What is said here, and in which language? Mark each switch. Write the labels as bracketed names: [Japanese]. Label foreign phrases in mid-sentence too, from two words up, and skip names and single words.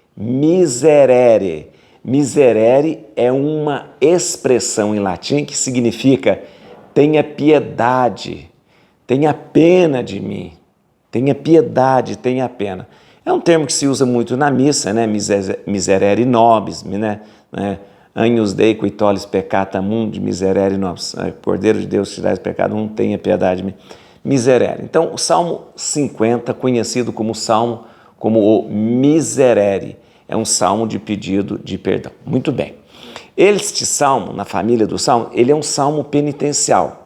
[Portuguese] Miserere. Miserere é uma expressão em latim que significa tenha piedade, tenha pena de mim, tenha piedade, tenha pena. É um termo que se usa muito na missa, né? [Latin] Miserere nobis, né? Agnus Dei qui tollis peccata mundi, miserere nobis. [Portuguese] Cordeiro de Deus, tirais o pecado, não tenha piedade de mim. Miserere. Então, o Salmo 50, conhecido como o Miserere, é um salmo de pedido de perdão. Muito bem. Este salmo, na família do salmo, ele é um salmo penitencial.